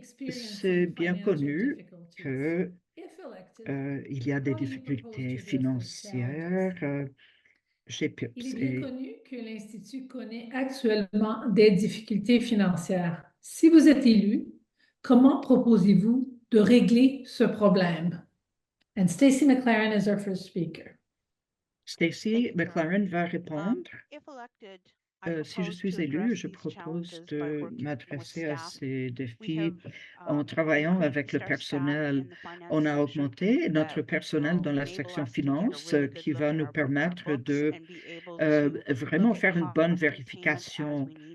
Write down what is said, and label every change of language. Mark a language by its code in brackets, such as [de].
[fr] C'est bien connu que il y a des difficultés financières chez PIPS. Il est bien connu que l'Institut connaît actuellement des difficultés financières. Si vous êtes élu, comment proposez-vous de régler ce problème? [en] And Stacey McLaren is our first speaker. [fr] Stacey McLaren va répondre. [en] If elected, [fr] Si je suis élu, je propose de m'adresser à ces défis en travaillant avec le personnel. On a augmenté notre personnel dans la section finance qui va nous permettre de vraiment faire une bonne vérification.